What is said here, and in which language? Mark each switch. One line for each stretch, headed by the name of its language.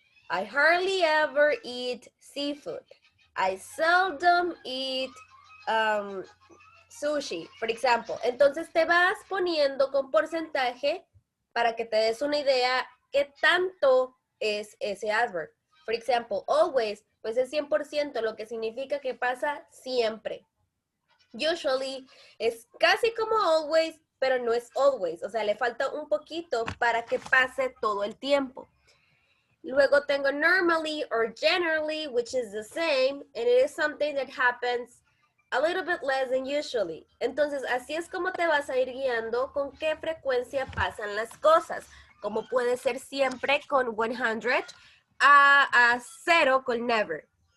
English: I hardly ever eat seafood. I seldom eat sushi, for example.
Spanish: Entonces, te vas poniendo con porcentaje para que te des una idea qué tanto es ese adverb.
English: For example,
Spanish: always, pues es 100%, lo que significa que pasa siempre. Usually es casi como always, pero no es always. O sea, le falta un poquito para que pase todo el tiempo. Luego tengo
English: normally or generally, which is the same, and it is something that happens a little bit less than usually.
Spanish: Entonces, así es como te vas a ir guiando con qué frecuencia pasan las cosas. Como puede ser siempre con 100, a 0 con never.